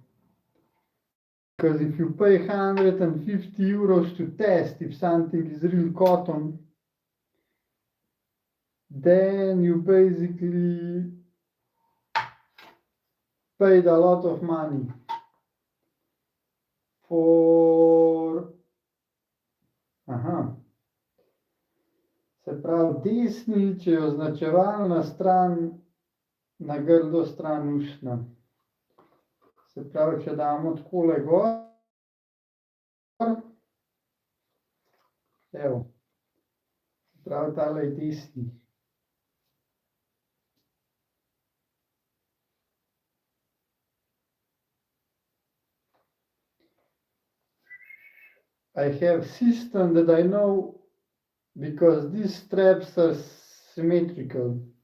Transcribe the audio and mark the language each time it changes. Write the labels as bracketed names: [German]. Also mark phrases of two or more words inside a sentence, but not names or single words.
[English] Because if you pay 150 euros to test if something is real cotton, then you basically paid a lot of money for [Slovenian] Se pravi, desni, če je označevalna stran, na grdo stran usnja. Se pravi, če damo takole gor, evo, se pravi, tale je desni. [English] I have system that I know because these straps are symmetrical.